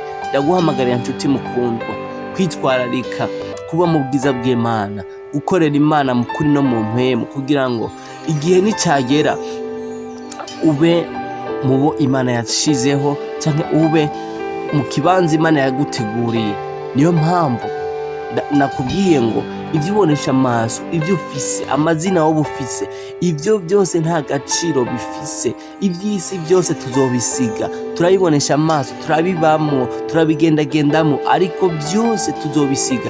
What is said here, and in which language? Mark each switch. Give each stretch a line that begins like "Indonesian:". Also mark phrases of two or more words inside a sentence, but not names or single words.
Rundi: Ndaguhamagarira nshuti mukundwa, kwitwararika, kuba mu bwiza bw'Imana, gukorera Imana mu kuri no mu mpwemu, kugira ngo igihe nicagera ube mubo Imana yashizeho canke ube mu kibanza Imana yaguteguriye. Niyo mpamvu nakubwiye ngo ibyo ubonesha amaso, ibyo ufise, amazina wowe ufise, ibyo byose nta gaciro bifise. Iby'isi byose tuzobisiga, turabibonesha amaso, turabibamo, turabigendagendamo, ariko byose tuzobisiga.